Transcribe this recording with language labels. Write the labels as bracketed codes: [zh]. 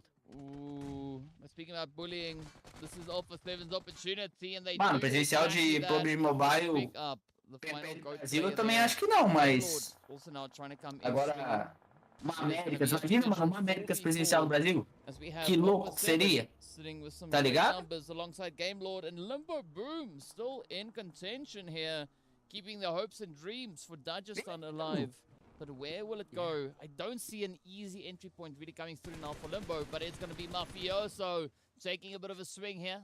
[en] Ooh, speaking about bullying, this is Alpha 7's opportunity, and they [pt] Mano, presencial de PUBG Mobile Brasil eu também acho que não, mas agora uma Américas, imagina uma Américas presencial no Brasil, que louco seria, tá ligado? [en] Alongside Game Lord and Limbo Boom still in contention here, keeping their hopes and dreams for Dagestan alive. But where will it go? I don't see an easy entry point really coming through now for Limbo, but it's going to be Mafioso taking a bit of a swing here.